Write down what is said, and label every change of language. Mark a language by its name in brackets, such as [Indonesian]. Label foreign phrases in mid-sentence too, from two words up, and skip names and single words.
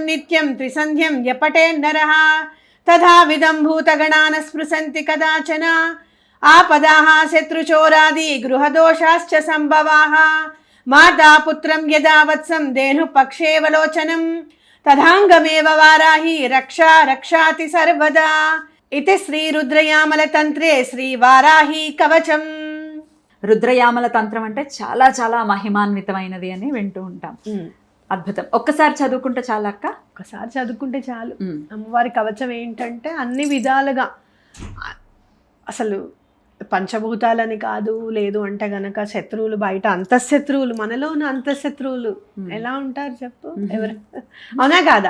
[Sanskrit] नित्यं त्रिसन्ध्यं यपटे नरः तथा विदं भूतगणान् स्पृशन्ति कदाचन आपदाः शत्रुचोरादि गृहदोषाश्च सम्भवाः माता पुत्रं यदा वत्सं धेनुपक्षेवलोचनं तदाङ्गमेव वाराही रक्षा रक्षाति सर्वदा इति श्री रुद्रयामल తంత్రే శ్రీ వారాహి కవచం. [Telugu] రుద్రయామల తంత్రం అంటే చాలా చాలా మహిమాన్వితమైనది అని వింటూ ఉంటాం. అద్భుతం. ఒక్కసారి చదువుకుంటే చాలు అక్క? ఒకసారి చదువుకుంటే చాలు. అమ్మవారి కవచం ఏంటంటే అన్ని విధాలుగా అసలు పంచభూతాలని కాదు, లేదు అంటే గనక శత్రువులు బయట అంతఃశత్రువులు, మనలో ఉన్న అంతఃశత్రువులు ఎలా ఉంటారు చెప్పు, ఎవరు అవునా కాదా?